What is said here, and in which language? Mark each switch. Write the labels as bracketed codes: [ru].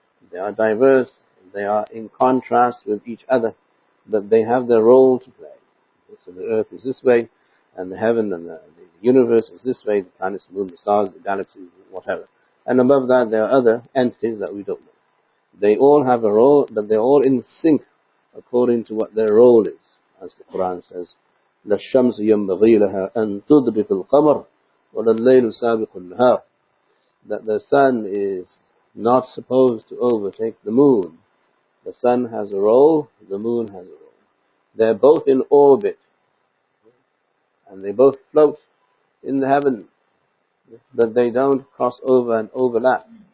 [en] They are diverse, they are in contrast with each other, but they have their role to play. So the earth is this way, and the heaven and the universe is this way, the planets, the moon, the stars, the galaxies, whatever. And above that there are other entities that we don't know. They all have a role, but they're all in sync according to what their role is. As the Quran says, [ar] لَلشَّمْسِ يَنْبَغِي لَهَا أَن تُدْرِكَ الْقَمَرَ وَلَلَّيْلُ سَابِقُ النَّهَارِ. [en] That the sun is not supposed to overtake the moon. The sun has a role, the moon has a role. They're both in orbit, and they both float in the heaven, but they don't cross over and overlap.